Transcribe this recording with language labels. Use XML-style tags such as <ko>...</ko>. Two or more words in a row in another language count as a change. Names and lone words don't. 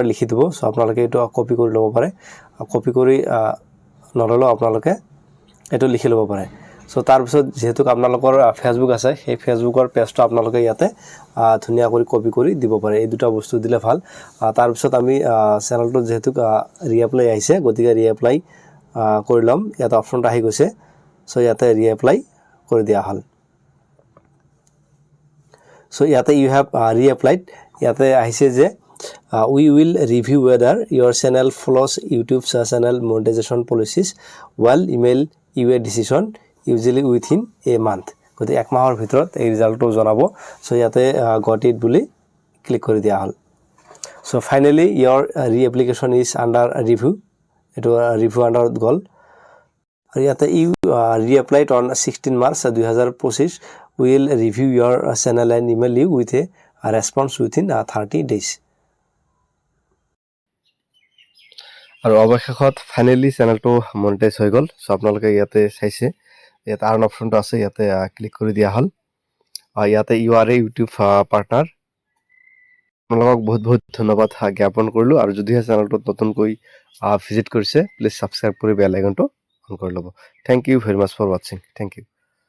<as>লিখি দিব সো আপোনালোকে এটো কপি কৰি ল'ব পাৰে কপি কৰি নললে আপোনালোকে এটো লিখি ল'ব পাৰে সো তাৰ পিছত যেহেতু আপোনালোকৰ ফেসবুক আছে সেই ফেসবুকৰ পেজটো আপোনালোকে ইয়াতে ধুনিয়া কৰি কপি কৰি দিব পাৰে এই দুটা বস্তু দিলে ভাল তাৰ পিছত আমি চেনেলটো যেহেতু ৰিএপ্লাই আহিছে গতিকে ৰিএপ্লাই কৰি লম ইয়াতে অপচনটো আহি গৈছে সো ইয়াতে ৰিএপ্লাই কৰি দিয়া হল সো ইয়াতে</as> <en>you have reapplied</en> <as>ইয়াতে আহিছে যে</as> <en>we will review whether your channel follows YouTube's channel monetization policies while email you a decision usually within a month</en> <as>গতি এক মাহৰ ভিতৰত এই ৰিজাল্টটো জনাব সো ইয়াতে</as> <en>got it</en> <as>বুলি ক্লিক কৰি দিয়া হল সো ফাইনালি</as> <en>your reapplication is under review</en> <as>এটো ৰিভিউ আন্ডাৰত গল আৰু ইয়াতে</as> <en>you reapplied on 16 March 2025 will review your channel and email you with a response within 30 days</en> <as>আৰু অৱশেষত ফাইনালি চেনেলটো মনিটাইজ হৈ গল সো আপোনালোকে ইয়াতে চাইছে ইয়াতে আৰ্ন অপচনটো আছে ইয়াতে ক্লিক কৰি দিয়া হল ইয়াতে</as> <en>you are a YouTube partner</en> <as>আপোনালোকক বহুত ধন্যবাদ জ্ঞাপন কৰিলো আৰু যদিহে চেনেলটোত নতুনকৈ ভিজিট কৰিছে প্লিজ সাবস্ক্ৰাইব কৰি বেল আইকনটো অন কৰি ল'ব</as> <en>thank you very much for watching thank you</en>